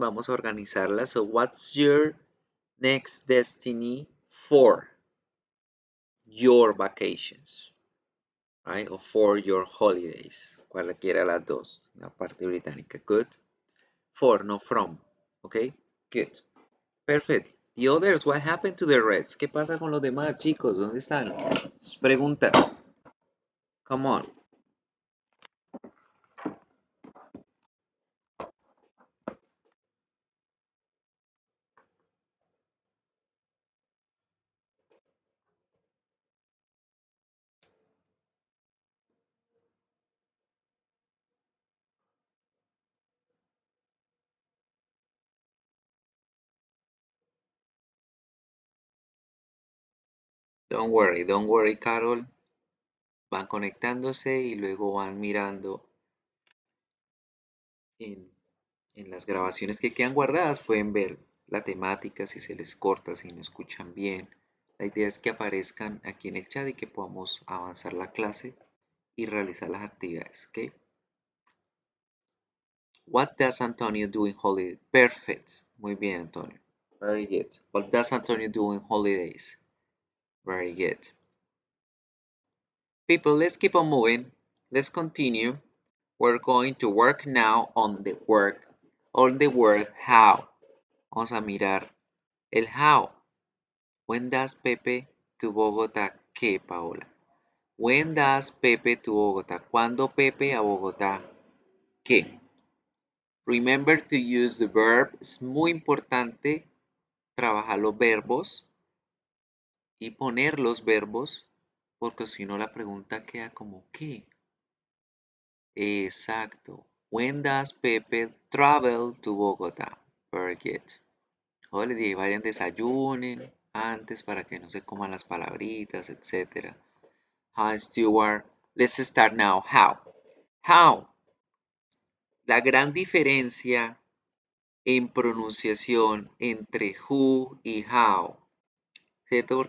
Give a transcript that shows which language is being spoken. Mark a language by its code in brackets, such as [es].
[es] Vamos a organizarla. [en] So what's your next destiny for your vacations? Right? Or for your holidays. [es] Cualquiera de las dos. La parte británica. [en] Good. For, no from. Okay? Good. Perfect. The others, what happened to the rest? [es] ¿Qué pasa con los demás, chicos? ¿Dónde están? Sus preguntas. [en] Come on. Don't worry, Carol. [es] Van conectándose y luego van mirando en, las grabaciones que quedan guardadas. Pueden ver la temática, si se les corta, si no escuchan bien. La idea es que aparezcan aquí en el chat y que podamos avanzar la clase y realizar las actividades, ¿ok? [en] What does Antonio do in holidays? Perfect. [es] Muy bien, Antonio. [en] Very good. What does Antonio do in holidays? Very good. People, let's keep on moving. Let's continue. We're going to work now on the word how. [es] Vamos a mirar el how. [en] When does Pepe to Bogotá? [es] ¿Qué, Paola? [en] When does Pepe to Bogotá? [es] ¿Cuándo Pepe a Bogotá? ¿Qué? [en] Remember to use the verb. [es] Es muy importante trabajar los verbos y poner los verbos, porque si no la pregunta queda como ¿qué? Exacto. [en] When does Pepe travel to Bogotá? Very good. [es] O les dije, vayan desayunen antes para que no se coman las palabritas, etc. [en] Hi, Stuart. Let's start now. How? How. [es] La gran diferencia en pronunciación entre who y how, ¿cierto?